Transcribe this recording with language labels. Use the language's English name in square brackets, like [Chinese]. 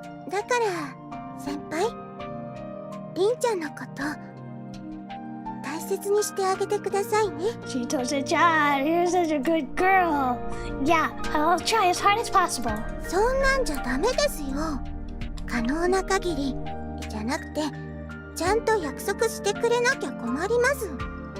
[Japanese] だから先輩、りんちゃんのこと大切にしてあげてくださいね。 [English] Chitose-chan, you're such a good girl. Yeah, I'll try as hard as possible. [Japanese] そんなんじゃダメですよ。可能な限りじゃなくてちゃんと約束してくれなきゃ困ります。